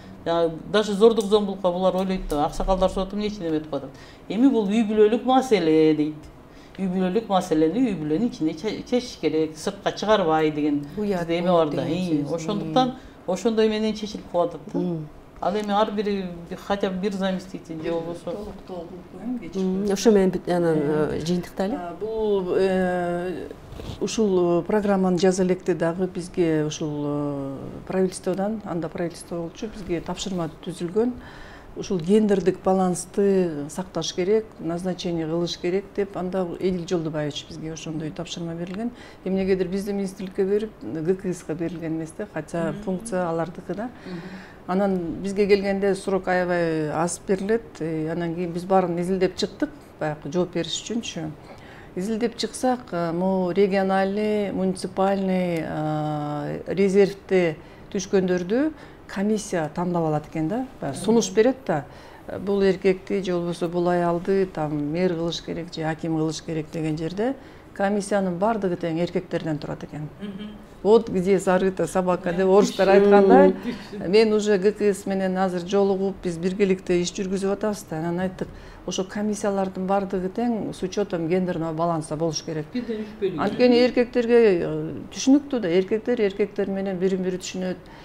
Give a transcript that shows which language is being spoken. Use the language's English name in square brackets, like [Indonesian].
[Kyrgyz] Даже зордук зомбулукка булар ойлойт да, аксакалдар соту эмне үчүн эметип атат. Эми бул үй бүлөлүк маселе дейт. үй бүлөлүк маселени үй бүлөнүн ичинде чечиш керек, сыртка чыгарбай деген бизде эме бар да. Ошондуктан ошондой менен чечилип калып атат да. Ал эми ар бири [Russian] хотя бы [Kyrgyz] бир заместитель же болбосо толуктоо кылып коеюн кечээ. Ошо менен анан жыйынтыктайлы. Бул ушул программаны жаза электе дагы бизге ушул правительстводон, анда правительство болчу, бизге тапшырма түзүлгөн. Ушул гендердик балансты сакташ керек, назначение кылыш керек деп, анда Эдил Жолдубаевич бизге ошондой тапшырма берилген. Эмнегедир бизди министрликке берип, ГКСга берилген эмес да, хотя функция алардыкы да. Анан бизге келгенде срок аябай аз берилет. Анан кийин биз баарын изилдеп чыктык, баягы жооп бериш үчүнчү. Изилдеп чыксак, могу региональный, муниципальный резервде түшкөндөрдү комиссия тандап алат экен да. Сунуш берет да. Бул эркекти же болбосо бул аялды там мэр кылыш керек же аким кылыш керек деген жерде комиссиянын бардыгы тең эркектерден турат экен. [Russian] Вот где зарыта собака [Kyrgyz] деп орустар айткандай. Мен уже ГКС менен азыр жолугуп, биз биргеликте иш жүргүзүп атабыз да. Анан айттык, ошо комиссиялардын бардыгы тең [Russian] с учетом гендерного баланса [Kyrgyz] болуш керек. Анткени эркектерге түшүнүктүү да, эркектер менен бири-бири түшүнөт.